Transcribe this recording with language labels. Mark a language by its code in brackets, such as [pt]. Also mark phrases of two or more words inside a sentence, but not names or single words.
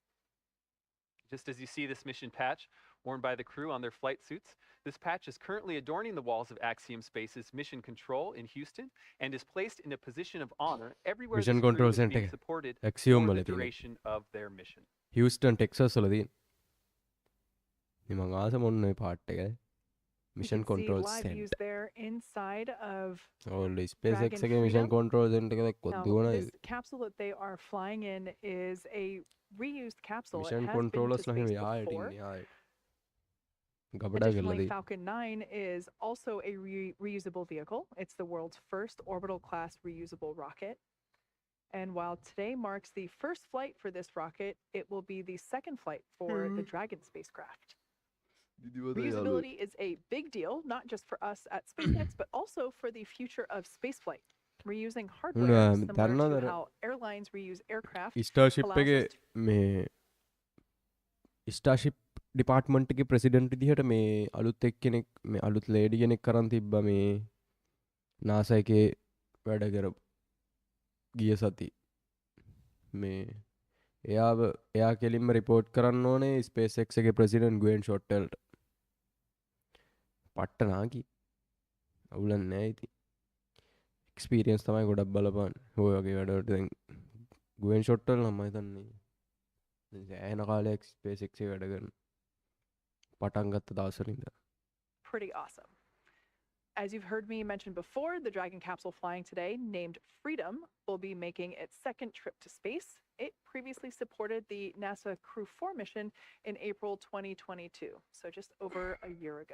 [en] Just as you see this mission patch worn by the crew on their flight suits, this patch is currently adorning the walls of Axiom Space's Mission Control in Houston and is placed in a position of honor everywhere Mission this crew Control is Center being supported Axiom for [si] වල [en] the [si] තියෙන. [en] duration of their mission. [si] Houston Texas වල තියෙන. මම ආස මොන්න ඔය පාට් එක. [en] You Mission can see Control live Center. views there inside of [si] ඔය SpaceX Dragon එකේ Mission [en] Freedom. Control Center [si] එක දැක්කොත් [en] Now, [si] දුවන [en] this capsule that they are flying in is a reused capsule. It [si] Mission [en] has been to [si] Controllers නම් [en] space [si] යායට [en] before. [si] ඉන්නේ යායට. ගබඩා කරලා [en] Additionally, [si] තියෙන. [en] Falcon 9 is also a reusable vehicle. It's the world's first orbital class reusable rocket. And while today marks the first flight for this rocket, it will be the second flight for the Dragon spacecraft. Reusability is a big deal, not just for us at SpaceX, but also for the future of spaceflight. Reusing hardware, similar to how airlines reuse aircraft, [si] Starship [en] allows [si] එකේ [en] us to [si] මේ Starship ඩිපාර්ට්මන්ට් එකේ ප්‍රෙසිඩන්ට් විදිහට මේ අලුත් එක්කෙනෙක් මේ අලුත් ලේඩි කෙනෙක් කරන් තිබ්බා මේ NASA එකේ වැඩ කරපු ගිය සති මේ එයා කෙලින්ම රිපෝට් කරන්න ඕනේ SpaceX එකේ ප්‍රෙසිඩන්ට් ගුවෙන් ෂොට්ටල්ට පට්ට නාකි අවුලක් නෑ ඉතින් එක්ස්පීරියන්ස් තමයි ගොඩක් බලපාන ඔය වගේ වැඩවලට දැන් ගුවෙන් ෂොට්ටල් නම් මම හිතන්නේ සෑහෙන කාලයක් SpaceX එකේ වැඩ කරන පටන් ගත්ත දවසට ඉඳලා [en] pretty awesome. As you've heard me mention before, the Dragon capsule flying today, named Freedom, will be making its second trip to space. It previously supported the NASA Crew 4 mission in April 2022, so just over a year ago.